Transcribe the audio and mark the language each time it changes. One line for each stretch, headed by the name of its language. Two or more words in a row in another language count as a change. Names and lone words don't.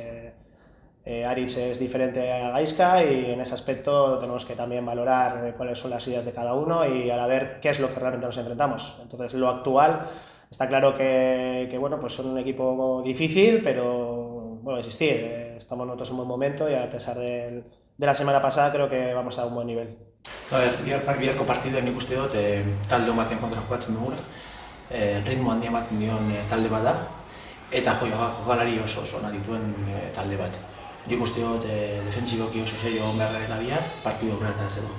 Spanish: Aritz es diferente a Gaizka y en ese aspecto tenemos que también valorar cuáles son las ideas de cada uno y ahora ver qué es lo que realmente nos enfrentamos. Entonces, lo actual está claro que bueno, pues son un equipo difícil, pero bueno, existir. Estamos nosotros en un buen momento y a pesar de la semana pasada creo que vamos a un buen nivel.
Basque: Biharko partiduan nik uste dut talde baten kontra jokatzen dugula. Ritmo handia ematen dion talde bat da eta jokalari oso ona dituen talde bat. Nik uste dut defentsiboki oso serio egon behar garela bihar partidu aurrera ateratzeko.